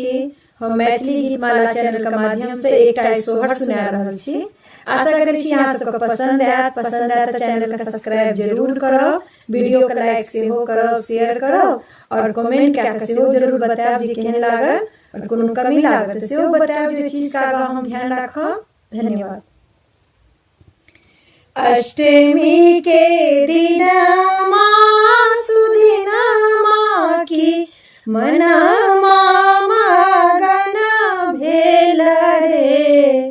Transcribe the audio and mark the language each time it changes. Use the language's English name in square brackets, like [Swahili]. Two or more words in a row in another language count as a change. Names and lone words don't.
[Maithili] हम मैथिली गीत माला चैनल के माध्यम से एकटा सोहर सुना रहल छी। आशा करे छी अहाँ सबके पसंद आयत तो चैनल के सब्सक्राइब जरूर करब, वीडियो के लाइक सेहो करब, शेयर करब और कमेंट कए के सेहो जरूर बतायब जे केहन लागल और कोनो कमी लागल सेहो बतायब जे चीज का हम ध्यान राखब। धन्यवाद। अष्टमी के दिन सुदिन की मन मगन भेल रे।